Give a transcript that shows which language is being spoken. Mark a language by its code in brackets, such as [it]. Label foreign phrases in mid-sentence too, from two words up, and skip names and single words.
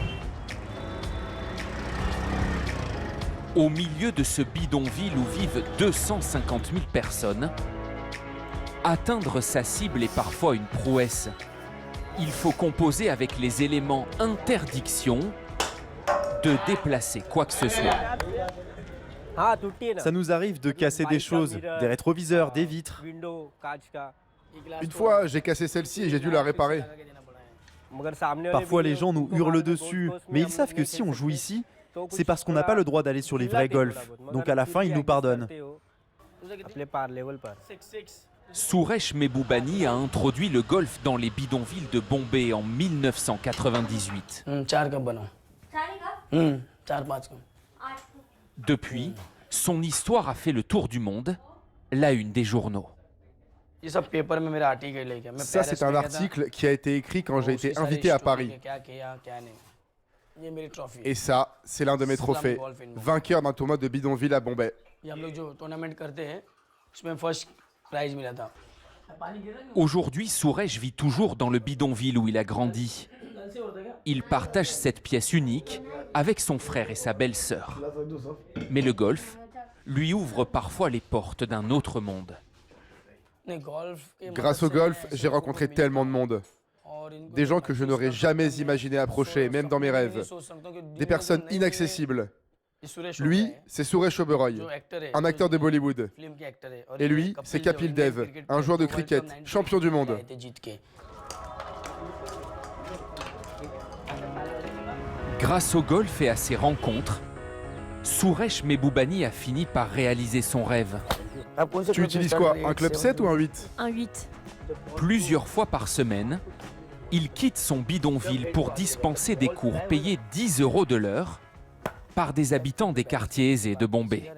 [fr] Au milieu de ce bidonville où vivent 250 000 personnes, atteindre sa cible est parfois une prouesse. Il faut composer avec les éléments interdiction de déplacer quoi que ce soit. [hi] हाँ टूटी है ना? [fr] Ça nous arrive de casser des choses, des rétroviseurs, des vitres. [hi] Window, कांच का. [fr] Une fois, j'ai cassé celle-ci et j'ai dû la réparer. [hi] मगर सामने वाले [fr] Parfois, les [hi] window, [fr] gens nous [hi] उनको [fr] hurlent [hi] मारने [fr] dessus, [hi] गोल पोस्ट में [fr] mais ils [hi] हम [fr] savent [hi] लोग [fr] que [hi] नहीं [fr] si [hi] खेल [fr] on joue [hi] सकते। [fr] ici, [hi] तो कुछ [fr] c'est parce qu'on n'a pas le droit d'aller sur les vrais golfs. Donc à la fin, ils nous pardonnent. [hi] अपने पार लेवल पर [fr] Suresh Mehboubani a introduit le golf dans les bidonvilles de Bombay en 1998. [hi] 4 कप बनाओ 4-5 कप [fr] Depuis, son histoire a fait le tour du monde, la une des journaux. [hi] ये सब पेपर में मेरा आर्टिकल है क्या मैं [fr] Ça, c'est un article qui a été écrit quand j'ai été invité à Paris. [hi] क्या किया क्या नहीं ये मेरी ट्रॉफी [fr] Et ça, c'est l'un de mes trophées. Vainqueur d'un tournoi de bidonville à Bombay. [hi] ये हम लोग जो टूर्नामेंट करते हैं उसमें [en] first prize [hi] मिला था [fr] Aujourd'hui, Suresh vit toujours dans le bidonville où il a grandi. Il partage cette pièce unique avec son frère et sa belle-sœur. Mais le golf lui ouvre parfois les portes d'un autre monde. [hi] नहीं golf के [fr] Grâce au golf, j'ai rencontré tellement de monde. [hi] और इनको [fr] Des gens que je n'aurais jamais imaginé approcher, même dans mes rêves. [hi] सोच सकता हूँ कि [fr] Des personnes inaccessibles. [hi] ये सुरेश [fr] Lui, [hi] होता है, [fr] c'est Suresh Oberoi, [hi] जो एक्टर है [fr] un acteur de Bollywood. [hi] फिल्म के एक्टर है और [fr] Et [hi] ये [fr] lui, [hi] कपिल [fr] c'est [hi] जो [fr] Kapil [hi] इंडियन [fr] Dev, [hi] क्रिकेट [fr] un [hi] के [fr] joueur de [en] World Cup [fr] cricket, [hi] 98 [fr] champion du monde. [hi] आए थे जीत के [fr] Grâce au golf et à ses rencontres, Suresh Mehboubani a fini par réaliser son rêve. Tu utilises quoi, un club 7 ou un 8? Un 8. Plusieurs fois par semaine, il quitte son bidonville pour dispenser des cours payés 10 € de l'heure par des habitants des quartiers aisés de Bombay.